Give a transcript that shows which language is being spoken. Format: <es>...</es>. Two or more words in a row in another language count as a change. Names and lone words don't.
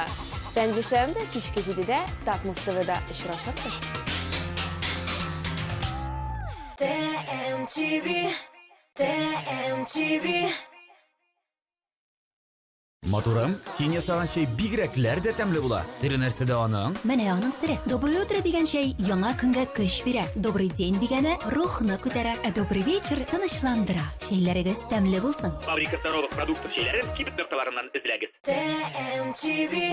<tt>Пәнҗешәмбе кичке 7-дә Татмус ТВ'да очрашырбыз. TMTV Матурым, син ясаган чәй бигрәкләр дә тәмле була. Сире нәрсәдә аның? Менә аның сире. Доброе утро дигән чәй яңа көнгә көч бирә. Добрый день дигәне рухны күтәрә. Добрый вечер тынычландыра. Чәйләрегез тәмле булсын. Фабрика здоровых продуктов чәйләрен кибет нокtalарыннан эзләгез. TMTV</tt>